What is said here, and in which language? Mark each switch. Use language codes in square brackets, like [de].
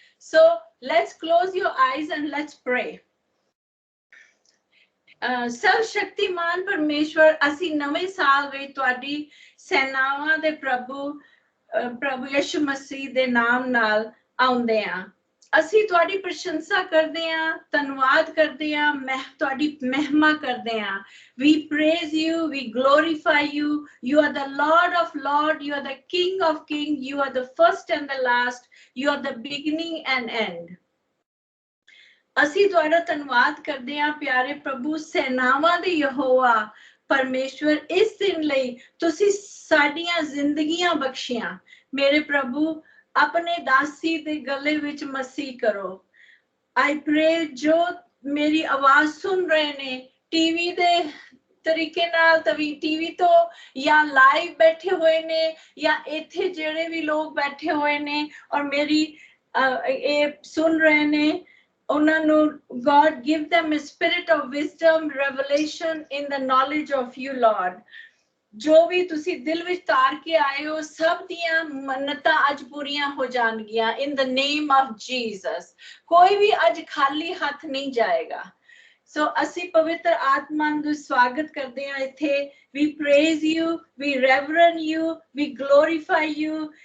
[en] So let's close your eyes and let's pray. [hi] सर्व शक्तिमान परमेश्वर, [pa] ਅਸੀਂ ਨਵੇਂ ਸਾਲ ਵਿੱਚ ਤੁਹਾਡੀ ਸੈਨਾਵਾਂ ਦੇ ਪ੍ਰਭੂ ਯਿਸੂ ਮਸੀਹ ਦੇ ਨਾਮ ਨਾਲ ਆਉਂਦੇ ਹਾਂ। ਅਸੀਂ ਤੁਹਾਡੀ ਪ੍ਰਸ਼ੰਸਾ ਕਰਦੇ ਹਾਂ, ਧੰਨਵਾਦ ਕਰਦੇ ਹਾਂ, ਤੁਹਾਡੀ ਮਹਿਮਾ ਕਰਦੇ ਹਾਂ। [en] We praise you, we glorify you. You are the Lord of Lords, you are the King of Kings, you are the first and the last, you are the beginning and end. [pa] ਅਸੀਂ ਤੁਹਾਡਾ ਧੰਨਵਾਦ ਕਰਦੇ ਹਾਂ ਪਿਆਰੇ ਪ੍ਰਭੂ ਸੈਨਾਵਾਂ ਦੇ ਯਹੋਵਾ ਪਰਮੇਸ਼ਵਰ। ਇਸ ਦਿਨ ਲਈ ਤੁਸੀਂ ਸਾਡੀਆਂ ਜ਼ਿੰਦਗੀਆਂ ਬਖਸ਼ੀਆਂ। ਮੇਰੇ ਪ੍ਰਭੂ ਆਪਣੇ ਦਾਸੀ ਦੇ ਗਲੇ ਵਿੱਚ ਮਸੀਹ ਕਰੋ। [en] I pray [pa] ਜੋ ਮੇਰੀ ਆਵਾਜ਼ ਸੁਣ ਰਹੇ ਨੇ ਟੀਵੀ ਦੇ ਤਰੀਕੇ ਨਾਲ ਤਵੀ ਟੀਵੀ ਤੋਂ ਜਾਂ ਲਾਈਵ ਬੈਠੇ ਹੋਏ ਨੇ ਜਾਂ ਇੱਥੇ ਜਿਹੜੇ ਵੀ ਲੋਕ ਬੈਠੇ ਹੋਏ ਨੇ ਔਰ ਮੇਰੀ ਇਹ ਸੁਣ ਰਹੇ ਨੇ ਉਹਨਾਂ ਨੂੰ [en] God give them a spirit of wisdom, revelation in the knowledge of you, Lord. [pa] ਜੋ ਵੀ ਤੁਸੀਂ ਦਿਲ ਵਿੱਚ ਤਾਰ ਕੇ ਆਏ ਹੋ ਸਭ ਦੀਆਂ ਮੰਨਤਾਂ ਅੱਜ ਪੂਰੀਆਂ ਹੋ ਜਾਣਗੀਆਂ [en] in the name of Jesus. [pa] ਕੋਈ ਵੀ ਅੱਜ ਖਾਲੀ ਹੱਥ ਨਹੀਂ ਜਾਏਗਾ। So ਅਸੀਂ ਪਵਿੱਤਰ ਆਤਮਾ ਨੂੰ ਸਵਾਗਤ ਕਰਦੇ ਹਾਂ ਇੱਥੇ। [en] We praise you, we reverence you, we glorify you.